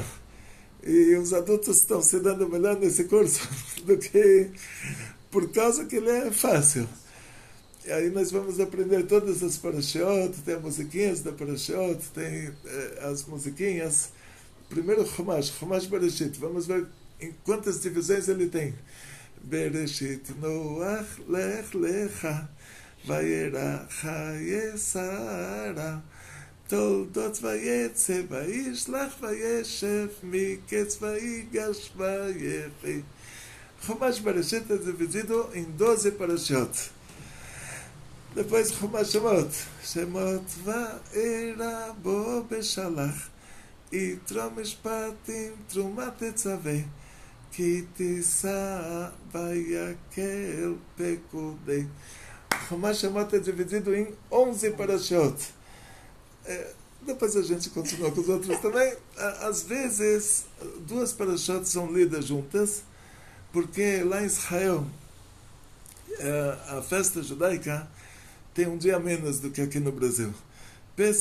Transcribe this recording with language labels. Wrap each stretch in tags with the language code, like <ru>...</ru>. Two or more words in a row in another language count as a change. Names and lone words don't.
<pt>E os adultos estão se dando melhor nesse curso do que por causa que ele é fácil. E aí nós vamos aprender todas as parashiot, tem as musiquinhas da parashiot, tem as musiquinhas. Primeiro Chumash Bereshit. Vamos ver em quantas divisões ele tem. Bereshit Noach lech lecha vayerach hayesara toldot vayetze vayishlach vayeshev miketz vayigash vayechi. Chumash Bereshit é dividido em 12 parashiot. Depois Chumash Shemot va'era bo beshalach yitro mishpatim trumat etzaveh ki tisa vayakel pekudei. Chumash Shemot é dividido em 11 parashiot. Depois a gente continua com os outros também. Às vezes 2 parashiot são lidas juntas, porque lá em Israel a festa judaica tem um dia a menos do que aqui no Brasil.</pt>